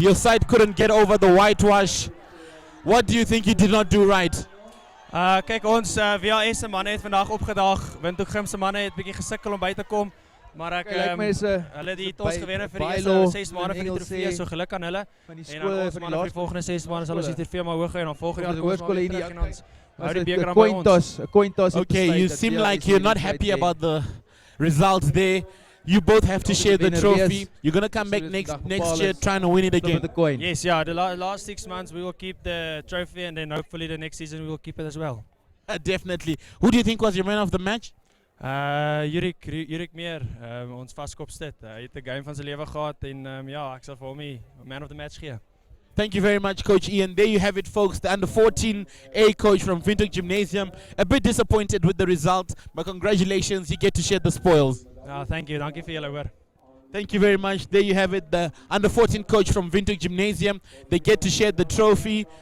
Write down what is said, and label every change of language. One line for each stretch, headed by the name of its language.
English: Your side couldn't get over the whitewash. What do you think you did not do right?
Afrikaans: Kyk, ons VHS se manne het vandag opgedaag. Windhoek Gym se manne het bietjie gesukkel om by te kom, maar ek hulle die tos gewen vir die eerste 6 maande van die trofee, so geluk aan hulle. En dan ons manne vir die volgende 6 maande sal ons die trofee maar hoog hê en dan volgende jaar hoërskole hier en ons hou die beker aan by ons.
English: 'n coin toss. Okay, you seem like you're not happy about the results there. You both have to share the trophy. You're going to come back next year trying to win it again. Yes, yeah, the last 6 months we will keep the trophy and then hopefully the next season we will keep it as well. Definitely. Who do you think was your man of the match?
Afrikaans: Jurik Meer, ons vaskopstit. Hy het 'n game van sy lewe gehad en ja, ek sal vir hom die
English: man of the match
Afrikaans: gee.
English: Thank you very much, Coach Ian. There you have it, folks. The under-14A coach from Windhoek Gymnasium. A bit disappointed with the result, but congratulations, you get to share the spoils. Thank you.
Afrikaans: Dankie vir julle hoor.
English: Thank you very much. There you have it, the under-14 coach from Windhoek Gymnasium. They get to share the trophy.